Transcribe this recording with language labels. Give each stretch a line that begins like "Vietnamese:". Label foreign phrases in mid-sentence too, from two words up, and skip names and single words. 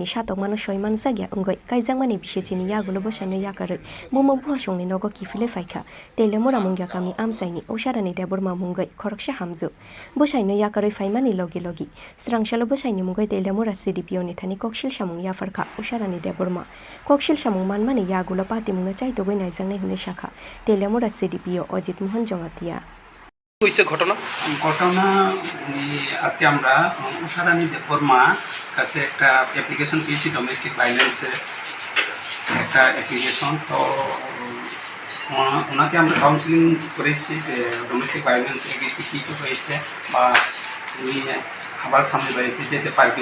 Kok Borok: satok mano soiman jagya ungoi kaijangmani bisechini yagulo bosaino yakaroi momo buhasongni nogo kifile faikha telemora mungya kami amsaini usharani deborma mungai khoroksha hamju bosaino yakaroi faimani logi srangsalo bosaini mungai telemora CDPO ni thani koksil samung yafarkha usharani deborma koksil samung manmani yagulo Patimongno chaitogoi naijangnai hune shakha telemora CDPO Ajit Mohan Jomatia
Bangla: হইছে ঘটনা আজকে আমরা উষারানী দেববর্মা কাছে একটা অ্যাপ্লিকেশন পেয়েছি
English: domestic violencer
Bangla: একটা অ্যাপ্লিকেশন তো ওনাকে আমরা কাউন্সিলিং করেছি যে
English: domestic violence
Bangla: এগেছি কী কী হয়েছে বা উনি আবার সামনে বাড়িতে যেতে পারবে